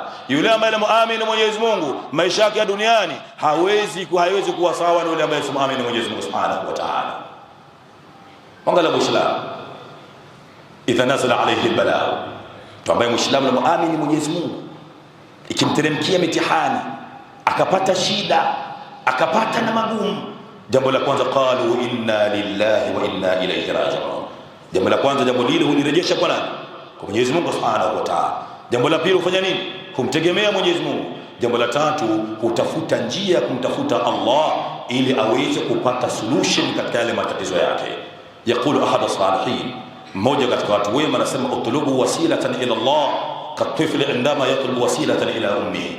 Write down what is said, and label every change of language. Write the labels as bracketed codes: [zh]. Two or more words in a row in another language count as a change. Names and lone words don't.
[sw] Yule ambaye muamini Mwenyezi Mungu, maisha yake ya duniani hawezi kuwa sawa na yule ambaye muamini Mwenyezi Mungu [ar] سبحانه وتعالى. [sw] Angalia Muislamu, [ar] إذا نزل عليه البلاء, [sw] mtu ambaye Muislamu na muamini Mwenyezi Mungu, ikimteremkia mitihani, akapata shida, akapata na magumu, jambo la kwanza [ar] قالوا إنا لله وإنا إليه راجعون. [sw] Jambo la kwanza, jambo lile hulirejesha kwa nani? Kwa Mwenyezi Mungu [ar] سبحانه وتعالى. [sw] Jambo la pili hufanya nini? Kumtegemea Mwenyezi Mungu. Jambo la tatu hutafuta njia ya kumtafuta Allah ili aweze kupata solution katika yale matatizo yake. [ar] يقول أحد الصالحين, [sw] mmoja katika watu wema anasema, [ar] اطلب وسيلة إلى الله كالطفل عندما يطلب وسيلة إلى أمي.